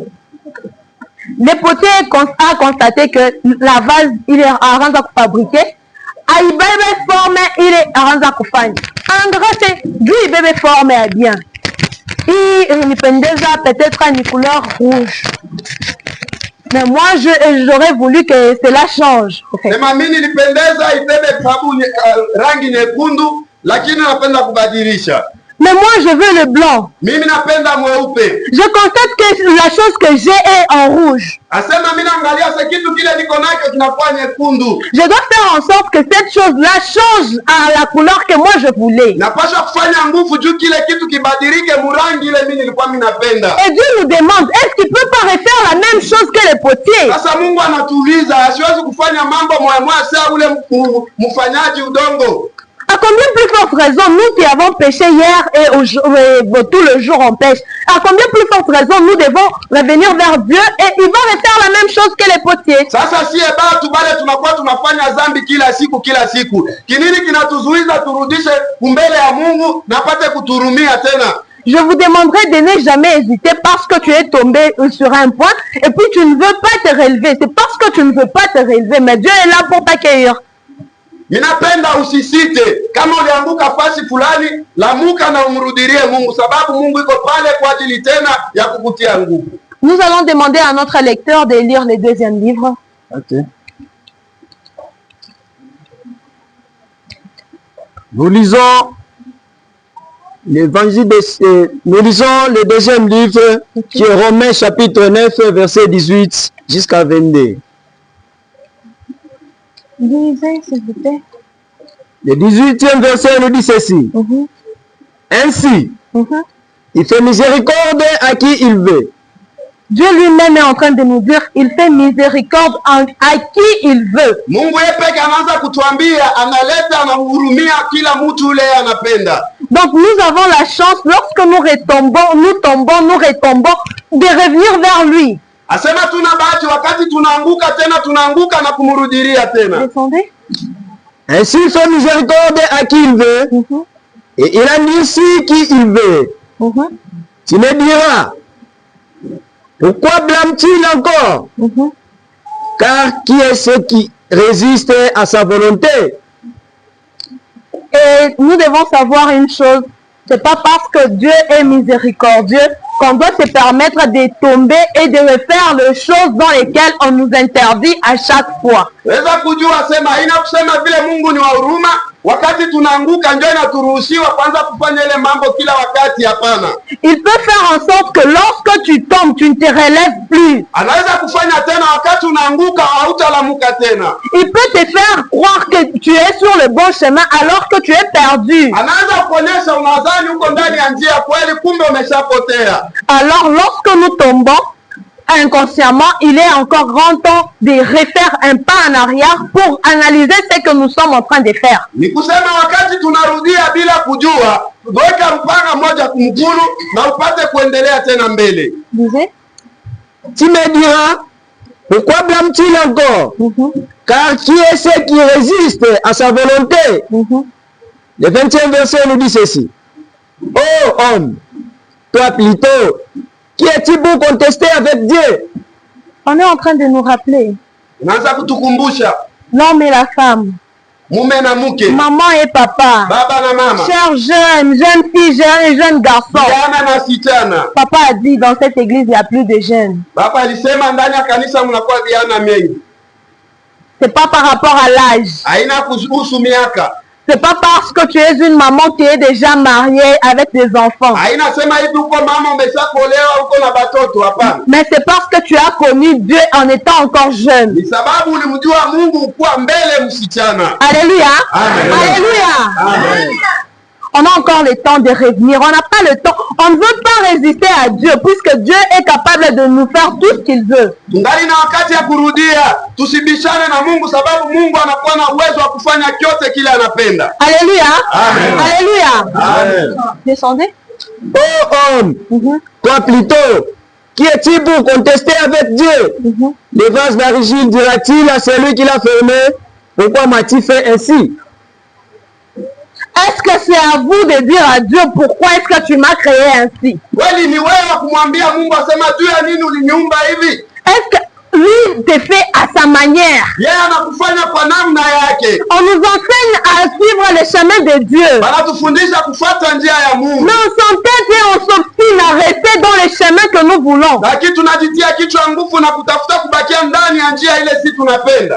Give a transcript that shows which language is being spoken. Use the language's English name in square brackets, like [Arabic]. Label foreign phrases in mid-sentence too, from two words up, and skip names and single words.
[French] Le potier a constaté que la vase, il est arrangé à fabriquer. Il est formé, il est arrangé à faire. En gros, c'est lui, il est formé bien. Il pendait peut-être une couleur rouge. Mais moi, j'aurais voulu que cela change. [Swahili] Sema mimi nilipendeza ibebe sababu rangi nyekundu, lakini napenda kubadilisha. [French] Mais moi, je veux le blanc. [Swahili] Mimi napenda mweupe. [French] Je constate que la chose que j'ai est en rouge. [Swahili] Asema mimi naangalia kitu kile niko nacho kinakuwa nyekundu. [French] Je dois faire en sorte que cette chose-là change à la couleur que moi je voulais. [Swahili] Napaswa kufanya nguvu juu kile kitu kibadilike murangi ile mimi nilikuwa mimi napenda. [French] Et Dieu nous demande, est-ce qu'il peut pas refaire la même chose que les potiers? [Swahili] Sasa Mungu anatuuliza, asiwezi kufanya mambo moya sawa ule mfanyaji udongo. [French] À combien plus forte raison, nous qui avons péché hier et tout le jour on pêche, à combien plus forte raison nous devons revenir vers Dieu et il va refaire la même chose que les potiers. [Swahili] Sasa si batu bale tunakuwa tunafanya dhambi kila siku. Kinini kinatuzuiza turudishe mbele ya Mungu na pate kuturumia tena? [French] Je vous demanderai de ne jamais hésiter parce que tu es tombé sur un point et puis tu ne veux pas te relever. C'est parce que tu ne veux pas te relever, mais Dieu est là pour t'accueillir. [Swahili] Minapenda usisite, kama ulianguka fasi fulani, lamuka na umrudirie Mungu, sababu Mungu iko pale kwa ajili tena ya kukutia nguvu. [French] Nous allons demander à notre lecteur de lire le deuxième livre. Okay. Nous lisons le deuxième livre qui est Romains chapitre 9 verset 18 jusqu'à 22. Lisez, s'il vous plaît. Le 18e verset nous dit ceci. Ainsi, il fait miséricorde à qui il veut. Dieu lui-même est en train de nous dire, il fait miséricorde à qui il veut. [Swahili] Mungu yepeke anaanza kutuambia, analeta na hurumia kila mtu ule anapenda. [French] Donc nous avons la chance, lorsque nous retombons, de revenir vers lui. [Swahili] Asema tuna bahati wakati tunaanguka na kumurudilia tena. [French] Descendez. Ainsi il fait miséricorde à qui il veut, et il endurcit qui il veut. Tu me diras, pourquoi blâme-t-il encore? Car qui est ce qui résiste à sa volonté? Et nous devons savoir une chose, c'est pas parce que Dieu est miséricordieux qu'on doit se permettre de tomber et de refaire les choses dans lesquelles on nous interdit à chaque fois. [Swahili] Weza kujua sema ina kusema vile Mungu ni wa huruma, wakati tunaanguka ndio inaturuhusiwa kwanza kufanya ile mambo kila wakati, hapana. [French] Il peut faire en sorte que lorsque tu tombes, tu ne te relèves plus. [Swahili] Anaweza kufanya tena wakati unaanguka hautalamuka tena. [French] Il peut te faire croire que tu es sur le bon chemin alors que tu es perdu. [Swahili] Anaweza kuonyesha unadhani uko ndani ya njia kweli, kumbe umeshapotea. [French] Alors lorsque nous tombons, inconsciemment, il est encore grand temps de refaire un pas en arrière pour analyser ce que nous sommes en train de faire. [Swahili] Ni kusema wakati tunarudia bila kujua, weka mpanga moja kumkulu na upate kuendelea tena mbele. [French] Lisez. Tu me diras, pourquoi blâme-t-il encore? Car qui est ce qui résiste à sa volonté? Le 20e verset nous dit ceci. Ô homme, toi plutôt, qui es-tu pour contester avec Dieu? On est en train de nous rappeler. [Swahili] Unaanza kutukumbusha [French] L'homme et la femme. [Swahili] mume na mke, [French] Maman et papa. [Swahili] baba na mama, [French] Chers jeunes, jeunes filles, jeunes garçons. [Swahili] vijana na sichana. [French] Papa a dit dans cette église, il n'y a plus de jeunes. [Swahili] Baba alisema ndani ya kanisa mnakuwa vijana mengi. [French] C'est pas par rapport à l'âge. [Swahili] Haina kuhusu miaka. [French] C'est pas parce que tu es une maman qui est déjà mariée avec des enfants. [Swahili] Haina sema hivi uko mama umeshakolewa uko na batoto, hapana. [French] Mais c'est parce que tu as connu Dieu en étant encore jeune. [Swahili] Ni sababu ulimjua Mungu kuwa mbele msichana. [French] Alléluia. Amen. Alléluia. Amen. On a encore le temps de revenir. On n'a pas le temps. On ne veut pas résister à Dieu puisque Dieu est capable de nous faire tout ce qu'il veut. [Swahili] Tungali na wakati ya kurudia, tusibishane na Mungu sababu Mungu anakuwa na uwezo wa kufanya kyote kile anapenda. [French] Alléluia. Amen. Alléluia. Amen. Descendez. Ô homme, toi plutôt, qui es-tu pour contester avec Dieu? Le vase d'argile dira-t-il à celui qui l'a fermé, pourquoi m'as-tu fait ainsi? Est-ce que c'est à vous de dire à Dieu pourquoi est-ce que tu m'as créé ainsi? [Swahili] Kweli ni wewe kumwambia Mungu asema juu ya nini uliniumba hivi? [French] lui te fait à sa manière. [Swahili] Yeye anakufanya kwa namna yake. [French] On nous enseigne à suivre le chemin de Dieu. [Swahili] Wanatufundisha kufuata njia ya Mungu. [French] Mais on s'entête et on s'obstine à rester dans le chemin que nous voulons. [Swahili] Lakini tunajitia kichwa nguvu na kutafuta kubakia ndani ya njia ile si tunapenda.